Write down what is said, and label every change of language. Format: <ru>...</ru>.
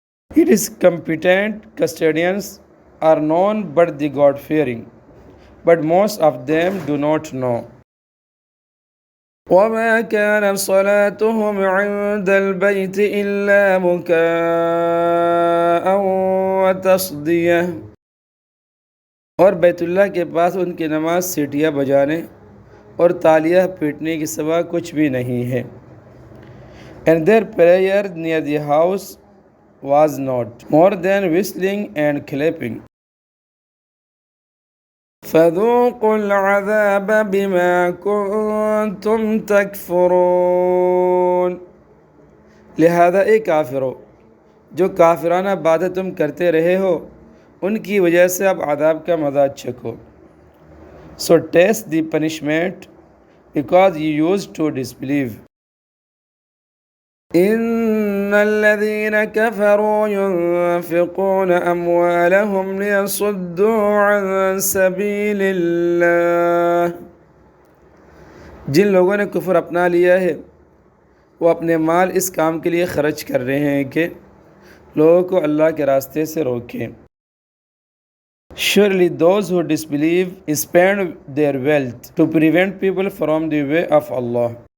<en>Its competent custodians are known but the God-fearing, but most of them do not know.</en> <ar>وَمَا كَانَ صَلَاتُهُمْ عِندَ الْبَيْتِ إِلَّا مُكَاءً وَتَصْدِيَةً،</ar> <ur>اور بیت اللہ کے پاس ان کی نماز سیٹیاں بجانے اور تالیاں پیٹنے کے سوا کچھ بھی نہیں ہے.</ur> <en>And their prayer near the house was not more than whistling and clapping.</en> <ar>فَذُوقُوا الْعَذَابَ بِمَا كُنْتُمْ تَكْفُرُونَ،</ar> <ur>لہذا اے کافرو، جو کافرانہ باتیں تم کرتے رہے ہو ان کی وجہ سے اب عذاب کا مزہ چکھو.</ur> <en>So taste the punishment because you used to disbelieve.</en> <ar>إن الذين كفروا ينفقون أموالهم ليصدوا عن سبيل الله،</ar> <ur>جن لوگوں نے کفر اپنا لیا ہے وہ اپنے مال اس کام کے لیے خرچ کر رہے ہیں کہ لوگوں کو اللہ کے راستے سے روکیں.</ur> <en>Surely those who disbelieve spend their wealth to prevent people from the way of Allah.</en>